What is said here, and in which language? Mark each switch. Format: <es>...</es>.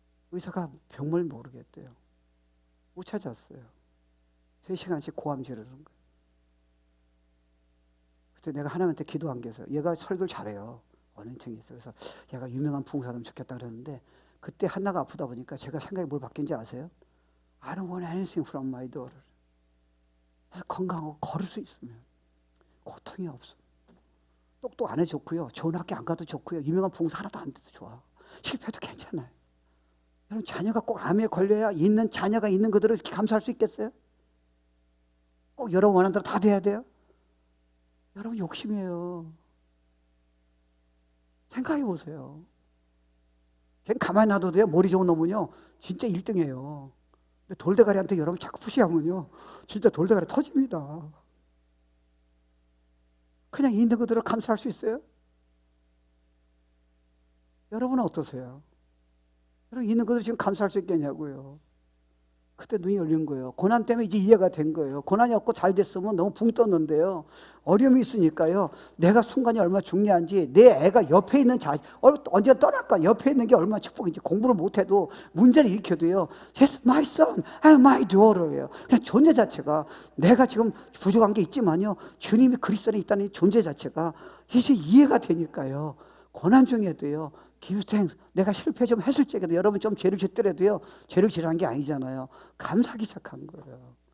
<ko>의사가 병을 모르겠대요. 못 찾았어요. 3시간씩 고함 지르는 거예요. 그때 내가 하나님한테 기도한 게 있어요. 얘가 설교를 잘해요. 어린층이 있어요. 그래서 얘가 유명한 부흥사면 좋겠다 그랬는데 그때 한나가 아프다 보니까 제가 생각이 뭘 바뀐지 아세요?</ko> <en>I don't want anything from my daughter.</en> <ko>그래서 건강하고 걸을 수 있으면 고통이 없어. 똑똑 안 해도 좋고요. 좋은 학교 안 가도 좋고요. 유명한 부흥사 하나도 안 돼도 좋아. 실패해도 괜찮아요. 여러분 자녀가 꼭 암에 걸려야 있는 자녀가 있는 그대로 이렇게 감사할 수 있겠어요? 꼭 여러분 원하는 대로 다 돼야 돼요? 여러분 욕심이에요. 생각해 보세요. 그냥 가만히 놔둬도 돼요. 머리 좋은 놈은요 진짜 1등이에요. 근데 돌대가리한테 여러분 자꾸 푸시하면요 진짜 돌대가리 터집니다. 그냥 있는 그대로 감사할 수 있어요? 여러분은 어떠세요? 여러분 있는 그대로 지금 감사할 수 있겠냐고요. 그때 눈이 열린 거예요. 고난 때문에 이제 이해가 된 거예요. 고난이 없고 잘 됐으면 너무 붕 떴는데요. 어려움이 있으니까요. 내가 순간이 얼마나 중요한지, 내 애가 옆에 있는 언제 떠날까? 옆에 있는 게 얼마나 축복인지, 공부를 못해도 문제를 일으켜도요.</ko> <en>Yes, my son and my daughter예요.</en> <ko>그냥 존재 자체가, 내가 지금 부족한 게 있지만요. 주님이 그리스도 안에 있다는 이 존재 자체가 이제 이해가 되니까요. 고난 중에도요.</ko> <en>Give thanks.</en> <ko>내가 실패 좀 했을 적에도, 여러분 좀 죄를 짓더라도요, 죄를 지라는 게 아니잖아요. 감사하기 시작한 거예요.</ko>